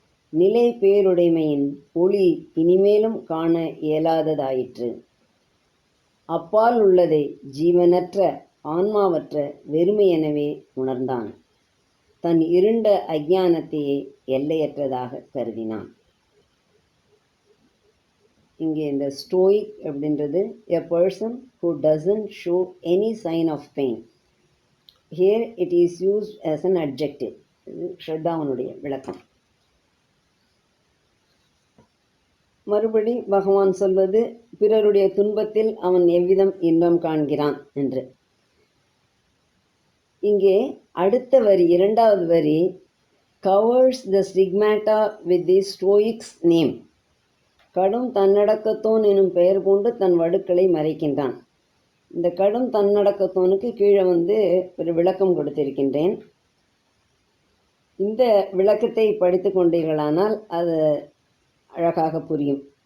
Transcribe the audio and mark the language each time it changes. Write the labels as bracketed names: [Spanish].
[Tamil] நிலை பேருடைமையின் ஒளி இனிமேலும் காண இயலாததாயிற்று. அப்பால் உள்ளதை ஜீவனற்ற ஆன்மாவற்ற வெறுமையெனவே உணர்ந்தான். தன் இருண்ட அஞ்ஞானத்தையே எல்லையற்றதாக கருதினான். இங்கே இந்த ஸ்டோயிக் அப்படின்றது [English] a person who doesn't show any sign of pain. Here it is used as an adjective. [Tamil] இது ஸ்ரத்தாவனுடைய விளக்கம். மறுபடி பகவான் சொல்வது பிறருடைய துன்பத்தில் அவன் எவ்விதம் இன்பம் காண்கிறான் என்று. இங்கே அடுத்த வரி, இரண்டாவது வரி, [English] covers the stigmata with the stoic's name. [Tamil] கடும் தன்னடக்கத்தோன் எனும் பெயர் கொண்டு தன் வடுக்களை மறைக்கின்றான். இந்த கடும் தன்னடக்கத்தோனுக்கு கீழே ஒரு விளக்கம் கொடுத்திருக்கின்றேன். இந்த விளக்கத்தை படித்து கொண்டீர்களானால் அது அழகாக புரியும்.